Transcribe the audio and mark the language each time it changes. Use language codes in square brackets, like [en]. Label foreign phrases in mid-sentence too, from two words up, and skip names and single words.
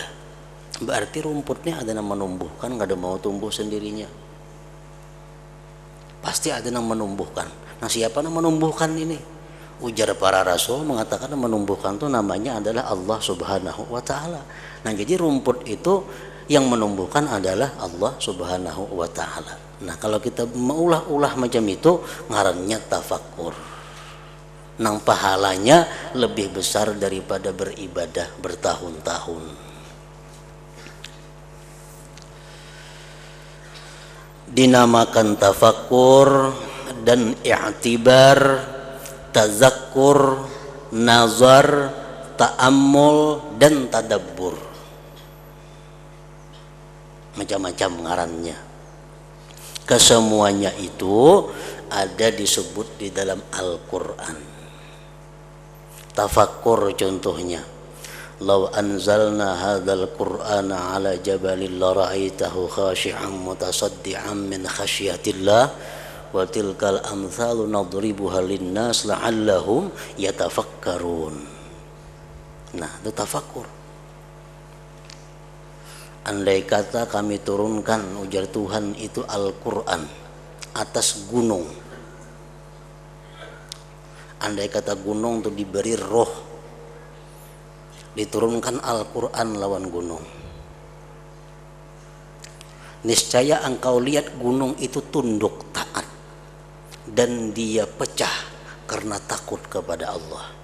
[id] Berarti rumputnya ada yang menumbuhkan, nggak ada mau tumbuh sendirinya. Pasti ada yang menumbuhkan. Nah, siapa yang menumbuhkan ini? [bjn] Ujar para rasul mengatakan menumbuhkan itu namanya adalah Allah [ar] سبحانه وتعالى. [id] Nah, jadi rumput itu yang menumbuhkan adalah Allah [ar] سبحانه وتعالى. [bjn] Nah, kalau kita meulah-ulah macam itu ngarannya tafakkur. Nang pahalanya lebih besar daripada beribadah bertahun-tahun. [id] Dinamakan tafakkur dan i'tibar, tazakkur, nazar, ta'ammul dan tadabbur. [bjn] Macam-macam ngarannya. [id] Kesemuanya itu ada disebut di dalam Al-Quran. Tafakkur contohnya, [ar] لو أنزلنا هذا القرآن على جبل لرأيته خاشعا متصدعا من خشية الله وتلك الأمثال نضربها للناس لعلهم يتفكرون. [id] Nah, itu tafakkur. [bjn] Andai kata kami turunkan, ujar Tuhan, itu Al-Quran atas gunung. Andai kata gunung itu diberi roh, diturunkan Al-Quran lawan gunung, niscaya engkau lihat gunung itu tunduk taat dan dia pecah karena takut kepada Allah.